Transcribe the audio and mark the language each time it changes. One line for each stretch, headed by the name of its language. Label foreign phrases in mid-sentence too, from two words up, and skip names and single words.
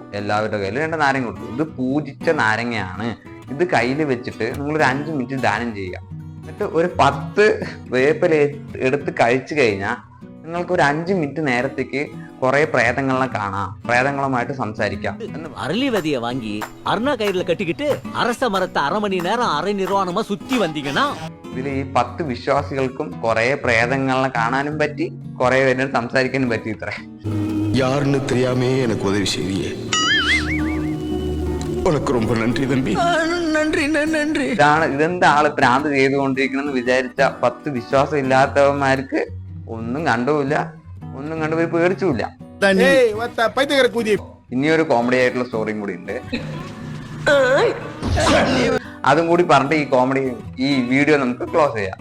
Malayalam: എല്ലാവരുടെ കയ്യിൽ 2 നാരങ്ങ കൊടുത്തു. ഇത് പൂജിച്ച നാരങ്ങയാണ്. ഇത് കയ്യിൽ വെച്ചിട്ട് നിങ്ങളൊരു 5 മിനിറ്റ് ദാനം ചെയ്യുക. എന്നിട്ട് ഒരു 10 വേപ്പില എടുത്ത് കഴിച്ചു കഴിഞ്ഞാൽ നിങ്ങൾക്ക് ഒരു 5 മിനിറ്റ് നേരത്തേക്ക് കുറെ പ്രേതങ്ങളെ കാണാം, പ്രേതങ്ങളുമായിട്ട് സംസാരിക്കാം.
Tamil: அரளிவதியை வாங்கி அருணா கயிறுல கட்டிக்கிட்டு அரச மரத்தை 1/2 மணி நேரம் அரை நிர்வாணமா சுத்தி வந்தீங்கன்னா
Malayalam: ഇതിൽ ഈ 10 വിശ്വാസികൾക്കും കുറെ പ്രേതങ്ങളെ കാണാനും പറ്റി, കുറെ പേരോട് സംസാരിക്കാനും പറ്റി. ഇത്ര
Tamil: யாருன்னு தெரியாமே எனக்கு உதவி செய்தியே. உனக்கு ரொம்ப நன்றி தம்பி. நன்றி.
Malayalam: ഇതെന്താ ആള് ഭ്രാന്ത് ചെയ്തുകൊണ്ടിരിക്കണമെന്ന് വിചാരിച്ച 10 വിശ്വാസം ഇല്ലാത്തവന്മാർക്ക് ഒന്നും കണ്ടുമില്ല, ഒന്നും കണ്ടു പേടിച്ചുമില്ല. ഇനിയൊരു കോമഡി ആയിട്ടുള്ള സ്റ്റോറിയും കൂടി ഉണ്ട്. അതും കൂടി പറഞ്ഞിട്ട് ഈ വീഡിയോ നമുക്ക് ക്ലോസ് ചെയ്യാം.